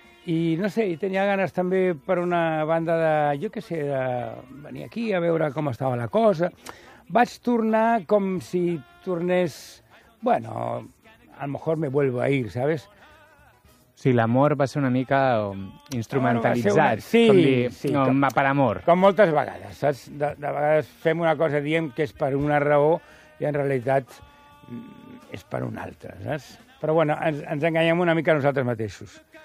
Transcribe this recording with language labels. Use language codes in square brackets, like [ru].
[ca] I no sé, tenia ganes també per una banda de, jo què sé, de venir aquí a veure com estava la cosa. Vaig tornar com si tornés, [es] bueno, a lo mejor me vuelvo a ir, ¿sabes? [ca] Sí, l'amor va ser una mica instrumentalitzat, sí, com dir, sí, no, com, per amor. Com moltes vegades, saps? De vegades fem una cosa, diem que és per una raó i en realitat... és per un altre, saps? Però, bueno, ens enganyem una mica nosaltres mateixos.